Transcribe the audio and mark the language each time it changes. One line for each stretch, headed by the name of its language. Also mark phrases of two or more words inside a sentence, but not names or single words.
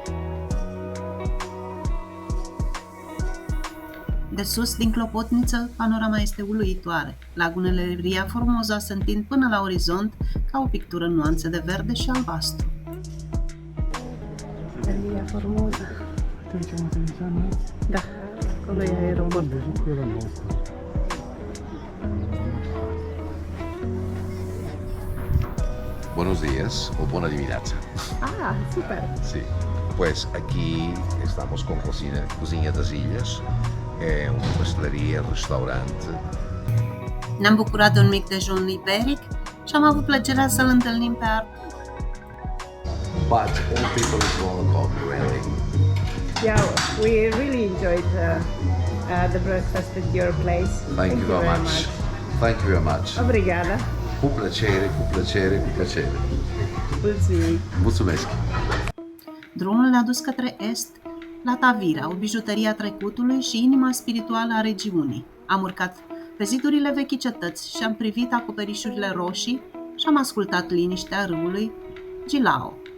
Romanian: De sus, din clopotniță, panorama este uluitoare. Lagunele Ria Formosa se întind până la orizont ca o pictură în nuanțe de verde și albastru. Ria Formosa. Da, acolo e aeroportul.
Spanish: Buenos días o
Romanian: buena dimineața. Ah, super!
Spanish: Sí. Pues aquí estamos con Cozinha das Ilhas, una pastelería, restaurante.
Romanian: Ne-am bucurat de un mic dejun iberic și am avut plăcerea să-l întâlnim pe Artur.
English: But all people is welcome, really. Yeah, we really enjoyed the breakfast at your place. Thank you very much. Thank you very much.
Portuguese: Obrigada.
Romanian: Cu plăcere, cu plăcere, cu plăcere. Mulțumim. Mulțumesc. Drumul ne-a dus către est, la Tavira, o bijuterie a trecutului și inima spirituală a regiunii. Am urcat pe zidurile vechii cetăți și am privit acoperișurile roșii și am ascultat liniștea râului Gilao.